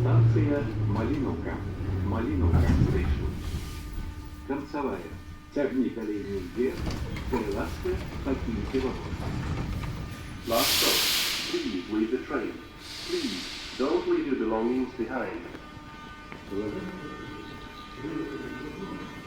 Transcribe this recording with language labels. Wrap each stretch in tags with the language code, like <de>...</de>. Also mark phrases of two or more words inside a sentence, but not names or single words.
<ru>Станція Малиновка. Малиновка Station. Концевая. Тягните линию вверх. Перелазьте, покиньте вагон.</ru> <en>Last stop. Please leave the train. Please, don't leave your belongings behind.</en>